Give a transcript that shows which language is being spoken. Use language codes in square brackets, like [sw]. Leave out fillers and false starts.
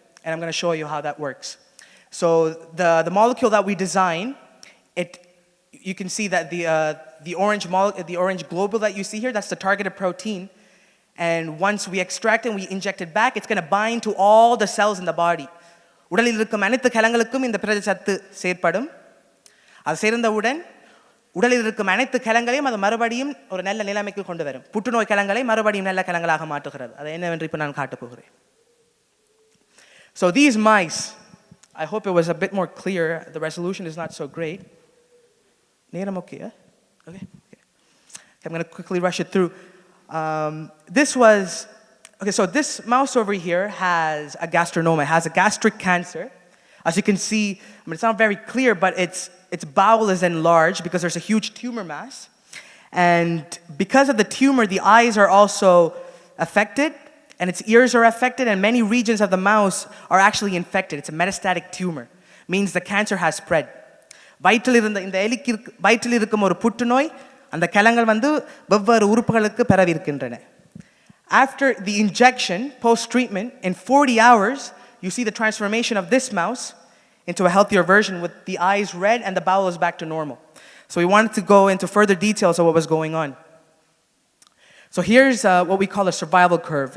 [en] And I'm going to show you how that works. So the molecule that we design, you can see that the orange globule that you see here, that's the targeted protein. And once we extract it and we inject it back, it's going to bind to all the cells in the body. [ta] உடலில் இருக்கும் அனைத்து கலங்களுக்கும் இந்த பிரத சத்து செயற்படும். அது சேர்ந்தவுடன் உடலில் இருக்கும் அனைத்து கலங்களையும் அது மறுபடியும் ஒரு நல்ல நிலைமைக்கு கொண்டு வரும். புற்றுநோய் கலங்களை மறுபடியும் நல்ல கலங்களாக மாற்றுகிறது. அது என்னவென்று இப்போ நான் காட்டப் போகிறேன். [en] So these mice, I hope it was a bit more clear. The resolution is not so great. [ta] நேரம் [en] okay? Okay. I'm going to quickly rush it through. So this mouse over here has a gastronoma, it has a gastric cancer. As you can see, it's not very clear, but its bowel is enlarged because there's a huge tumor mass. And because of the tumor, the eyes are also affected, and its ears are affected, and many regions of the mouse are actually infected. It's a metastatic tumor, means the cancer has spread. [ta] வயிற்றில் இருக்கும் ஒரு புற்றுநோய் அந்த கலங்கள் வந்து வெவ்வேறு உறுப்புகளுக்கு பரவி இருக்கின்றன. [en] After the injection, post-treatment, in 40 hours, you see the transformation of this mouse into a healthier version with the eyes red and the bowel is back to normal. So we wanted to go into further details of what was going on. So here's what we call a survival curve.